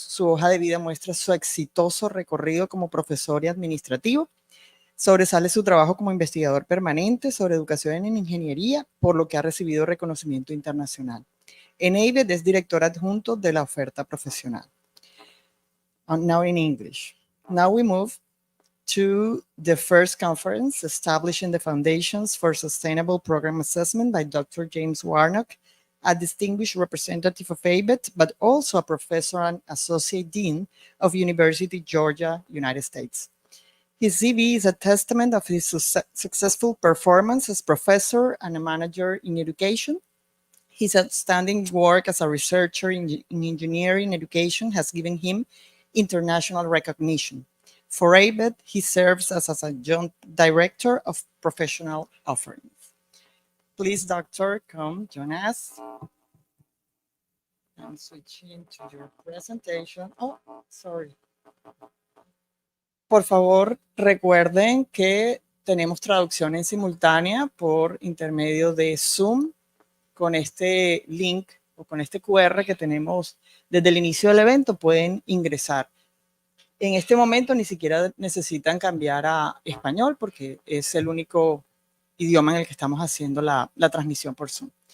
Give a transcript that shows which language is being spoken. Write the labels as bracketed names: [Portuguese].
[Spanish] Su hoja de vida muestra su exitoso recorrido como profesor y administrativo. Sobresale su trabajo como investigador permanente sobre educación en ingeniería, por lo que ha recibido reconocimiento internacional. En David es director adjunto de la oferta profesional. [English] Now in English. Now we move to the first conference, Establishing the Foundations for Sustainable Program Assessment by Dr. James Warnock, a distinguished representative of ABET, but also a professor and associate dean of University of Georgia, United States. His CV is a testament of his successful performance as professor and a manager in education. His outstanding work as a researcher in engineering education has given him international recognition. For ABET, he serves as adjunct director of professional offerings. Please, doctor, come join us. I'm switching to your presentation. Oh, sorry. [Spanish] Por favor, recuerden que tenemos traducción en simultánea por intermedio de Zoom con este link o con este QR que tenemos desde el inicio del evento. Pueden ingresar. En este momento ni siquiera necesitan cambiar a español porque es el único idioma en el que estamos haciendo la transmisión por Zoom.